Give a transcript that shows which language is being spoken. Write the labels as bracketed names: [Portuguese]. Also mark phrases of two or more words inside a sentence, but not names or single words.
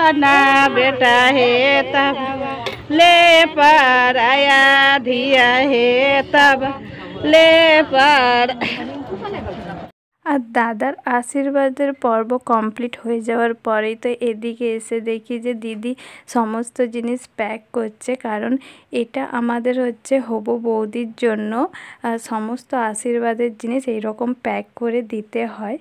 [Bhojpuri] ना बेटा है तब ले पर आया धिया है तब ले पर। [Bangla] আর দাদার আশীর্বাদের পর্ব কমপ্লিট হয়ে যাওয়ার পরেই তো এদিকে এসে দেখি যে দিদি সমস্ত জিনিস প্যাক করছে, কারণ এটা আমাদের হচ্ছে হবু বৌদির জন্য সমস্ত আশীর্বাদের জিনিস এইরকম প্যাক করে দিতে হয়।